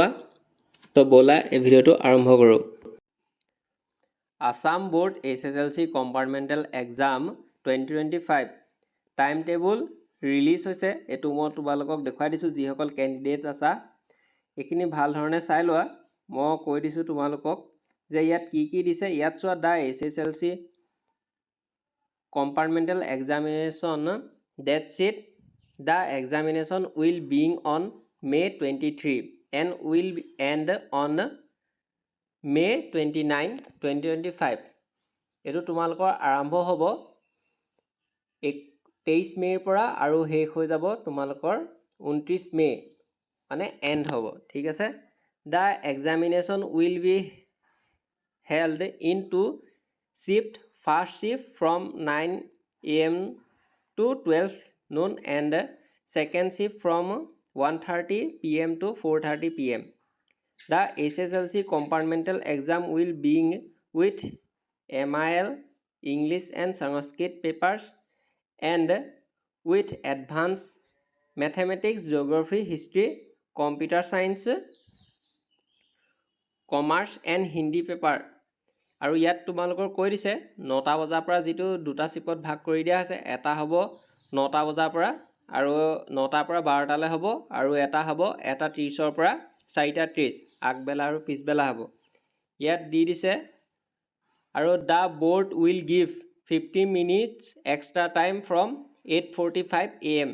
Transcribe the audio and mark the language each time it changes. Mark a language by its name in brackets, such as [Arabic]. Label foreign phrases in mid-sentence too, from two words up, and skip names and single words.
[Assamese] তো ব'লা এই ভিডিঅ'টো আৰম্ভ কৰোঁ। আসাম বোৰ্ড SSLC [English] compartmental exam [Assamese] 2025 [English] time table release [Assamese] হৈছে। এইটো মই তোমালোকক দেখুৱাই দিছোঁ। যিসকল কেণ্ডিডেট আছা এইখিনি ভাল ধৰণে চাই লোৱা। মই কৈ দিছোঁ তোমালোকক যে ইয়াত কি কি দিছে। ইয়াত চোৱা, [English] দা SSLC compartmental examination date sheet. The examination will begin on May 23 and will end on May 29, 2025. [Assamese] এইটো তোমালোকৰ আৰম্ভ হ'ব 23 মে'ৰ পৰা আৰু শেষ হৈ যাব তোমালোকৰ 29 মে' মানে এণ্ড হ'ব। ঠিক আছে। [English] The examination will be held in two shifts. First shift from 9 AM to 12 noon and second shift from 1:30 PM to 4:30 PM. The SSLC compartmental exam will begin with MIL, English and Sanskrit papers and with advanced mathematics, geography, history, computer science, commerce and Hindi paper. [Assamese] আৰু ইয়াত তোমালোকৰ কৈ দিছে 9টা বজাৰ পৰা যিটো দুটা শিফট ভাগ কৰি দিয়া হৈছে। এটা হ'ব 9টা বজাৰ পৰা আৰু 9টাৰ পৰা 12টালৈ হ'ব, আৰু এটা হ'ব 1:30ৰ পৰা 4:30 আগবেলা আৰু পিছবেলা হ'ব। ইয়াত দি দিছে আৰু [English] the board will give 50 minutes extra time from 8:45 AM.